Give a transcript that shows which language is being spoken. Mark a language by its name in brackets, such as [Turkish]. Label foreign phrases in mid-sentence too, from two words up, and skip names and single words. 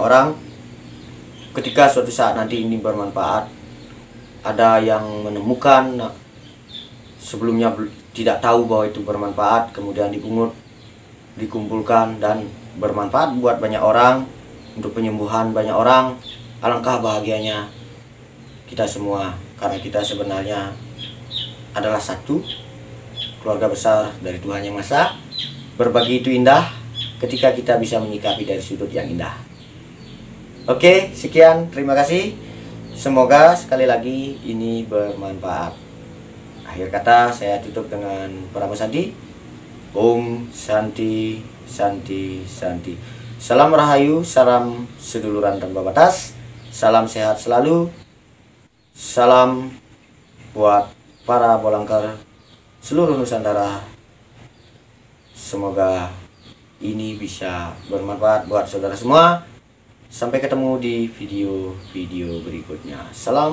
[Indonesian] orang, ketika suatu saat nanti ini bermanfaat, ada yang menemukan sebelumnya tidak tahu bahwa itu bermanfaat, kemudian dipungut, dikumpulkan dan bermanfaat buat banyak orang, untuk penyembuhan banyak orang, alangkah bahagianya kita semua, karena kita sebenarnya adalah satu keluarga besar dari Tuhan Yang Maha Esa. Berbagi itu indah ketika kita bisa menyikapi dari sudut yang indah. Oke, sekian, terima kasih. Semoga sekali lagi ini bermanfaat. Akhir kata saya tutup dengan Pramu Santi. [Sanskrit] Om Santi, Santi, Santi. [Indonesian] Salam Rahayu, salam seduluran tanpa batas. Salam sehat selalu. Salam buat para bolangker seluruh Nusantara. Semoga ini bisa bermanfaat buat saudara semua. Sampai ketemu di video-video berikutnya.